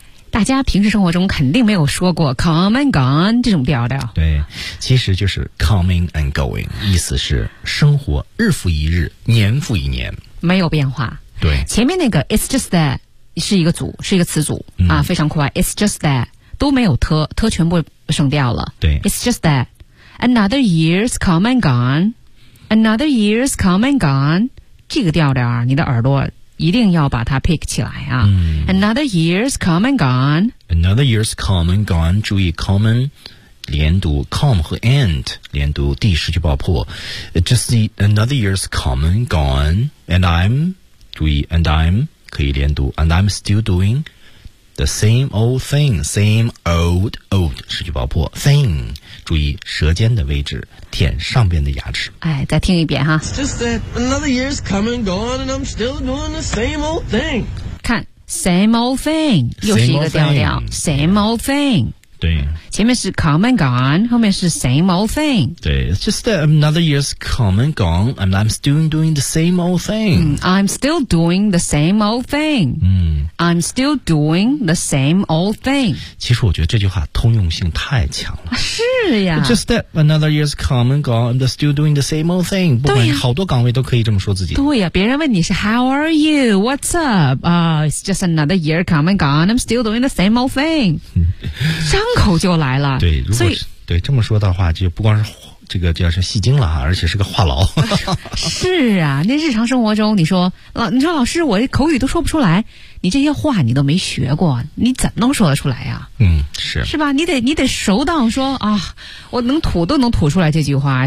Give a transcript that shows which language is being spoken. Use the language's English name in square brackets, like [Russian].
[Chinese] 大家平时生活中肯定没有说过 come and gone 这种调调。对，其实就是 [English] coming and going， [Chinese] 意思是生活日复一日，年复一年，没有变化。对，前面那个 it's just that。是一个组，是一个词组、啊、非常快。 [English] It's just that [Chinese] 都没有特，特全部省掉了。对 [English] ，It's just that another year's come and gone, another year's come and gone。 [Chinese] 这个调调，你的耳朵一定要把它 pick 起来啊。 [English] Another year's come and gone, another year's come and gone。 [Chinese] 注意 [English] ，come and 连读 come 和 end 连读第十句爆破 just see another year's come and gone and I'm 注意 and I'm 可以连读 and I'm still doing the same old thing same old old 十句爆破 thing [Chinese] 注意舌尖的位置舔上边的牙齿哎，再听一遍哈 [English] It's just that another year's come and gone and I'm still doing the same old thing 看 same old thing [Chinese] 又是一个调调 [English] same old thing [Chinese] 对，前面是 [English] come and gone， [Chinese] 后面是 [English] same old thing。对 ，it's just that another year's come and gone， and I'm still doing the same old thing。 I'm still doing the same old thing。 I'm still doing the same old thing。 [Chinese] 其实我觉得这句话通用性太强了。是呀。 [English] It's just that another year's come and gone， and I'm still doing the same old thing。 [Chinese] 不管好多岗位都可以这么说自己。对呀，别人问你是 [English] How are you? What's up? It's just another year come and gone， I'm still doing the same old thing 。 [Chinese] 张口就来了，对，如果是所以对这么说的话，就不光是这个叫是戏精了哈，而且是个话痨。是啊，那日常生活中，你说老师，我口语都说不出来，你这些话你都没学过，你怎么能说得出来呀、啊？嗯，是是吧？你得熟到说啊，我能吐都能吐出来这句话。